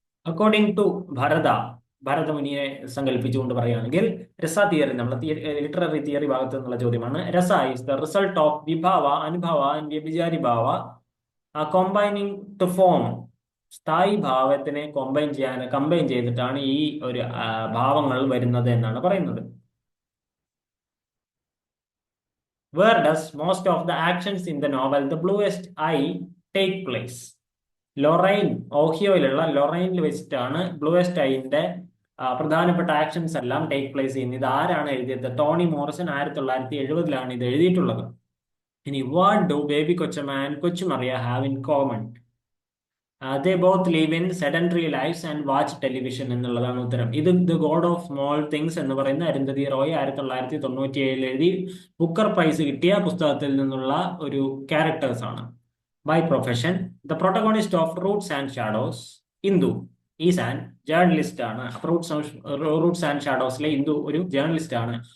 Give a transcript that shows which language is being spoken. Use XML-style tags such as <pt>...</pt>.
<ml>According to ഭരതമുനിയെ സങ്കല്പിച്ചുകൊണ്ട് പറയുകയാണെങ്കിൽ രസ theory, നമ്മൾ ലിറ്റററി തിയറി ഭാഗത്ത് നിന്നുള്ള ചോദ്യമാണ്.</ml> <en>Rasa is the result of vibhava, anubhava and vyabhichari bhava combining to form.</en> <ml>സ്ഥായി ഭാവത്തിനെ കമ്പൈൻ ചെയ്തിട്ടാണ് ഈ ഒരു ഭാവങ്ങൾ വരുന്നത് എന്നാണ് പറയുന്നത്.</ml> <en>Where does most of the actions in the novel The Bluest Eye take place?</en> <ml>Lorraine, ഓഹിയോയിലുള്ള ലൊറൈനിൽ വെച്ചിട്ടാണ് ബ്ലൂവെസ്റ്റ് ഐന്റെ പ്രധാനപ്പെട്ട ആക്ഷൻസ് എല്ലാം ടേക്ക് പ്ലേസ് ചെയ്യുന്നത്. ഇത് ആരാണ് എഴുതിയത്? ടോണി മോറിസൺ 1970 ഇത് എഴുതിയിട്ടുള്ളത്. ഇനി വാട്ട് ഡു ബേബി കൊച്ചമ്മ and കൊച്ചുമറിയ have in common?</ml> <en>They both live in sedentary lives and watch television എന്നുള്ളതാണ് ഉത്തരം.</en> <ml>ഇത് the God of small things എന്ന് പറയുന്ന അരുന്ധതി റോയ് 1997 എഴുതി ബുക്കർ പ്രൈസ് കിട്ടിയ പുസ്തകത്തിൽ നിന്നുള്ള ഒരു ക്യാരക്ടേഴ്സ് ആണ്.</ml> <en>By profession the protagonist of Roots and Shadows Indu is an journalist ആണ്.</en> <ml>റൂട്ട്സ് ആൻഡ് ഷാഡോസിലെ ഇന്ദു ഒരു ജേർണലിസ്റ്റ് ആണ്.</ml>